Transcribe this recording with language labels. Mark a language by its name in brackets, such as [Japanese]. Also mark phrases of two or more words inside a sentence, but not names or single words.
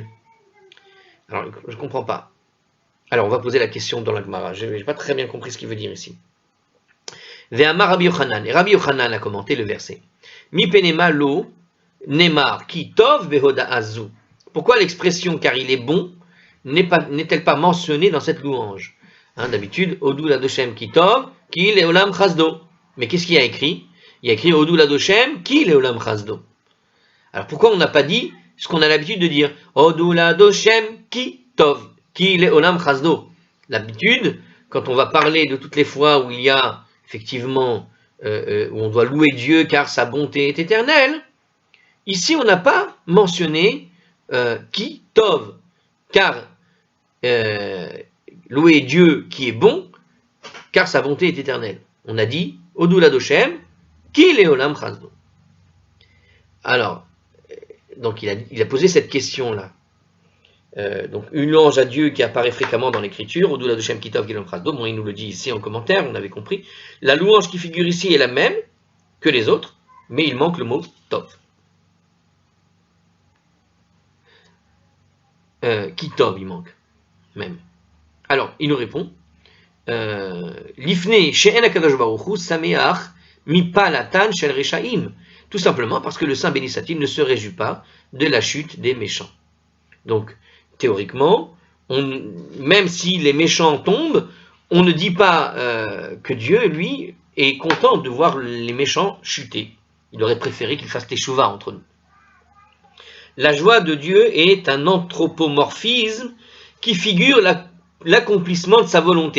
[French] Alors je ne comprends pas. Alors on va poser la question dans la Gemara, je n'ai pas très bien compris ce qu'il veut dire ici. [Hebrew] ואמר רבי יוחנן, [French] et Rabbi Yochanan a commenté le verset. [Hebrew] מפני מה לא נאמר כי טוב בהודאה זו. [French] Pourquoi l'expression car il est bon n'est-elle pas mentionnée dans cette louange? D'habitude, [Hebrew] הודו לה' כי טוב כי לעולם חסדו. [French] Mais qu'est-ce qu'il y a écrit? Il y a écrit [Hebrew] הודו לה' כי לעולם חסדו. [French] Alors pourquoi on n'a pas dit ce qu'on a l'habitude de dire [Hebrew] הודו לה' כי טוב כי לעולם חסדו? [French] L'habitude, quand on va parler de toutes les fois où il y a effectivement où on doit louer Dieu car sa bonté est éternelle, ici on n'a pas mentionné [Hebrew] כי טוב, [French] car louer Dieu qui est bon car sa bonté est éternelle. On a dit [Hebrew] הודו לה' כי לעולם חסדו. [French] Alors, donc il a posé cette question là. Donc une louange à Dieu qui apparaît fréquemment dans l'écriture, [Hebrew] הודו לה' כי טוב כי לעולם חסדו. [French] Bon, il nous le dit ici en commentaire, on avait compris. La louange qui figure ici est la même que les autres, mais il manque le mot tov. [Hebrew] כי טוב, [French] il manque même. Alors, il nous répond [Hebrew] לפני שאין הקדוש ברוך הוא שמח במפלתן של רשעים. [French] Tout simplement parce que le Saint béni soit-il ne se réjouit pas de la chute des méchants. Donc, théoriquement, même si les méchants tombent, on ne dit pas que Dieu, lui, est content de voir les méchants chuter. Il aurait préféré qu'ils fassent teshuva entre nous. La joie de Dieu est un anthropomorphisme qui figure l'accomplissement de sa volonté.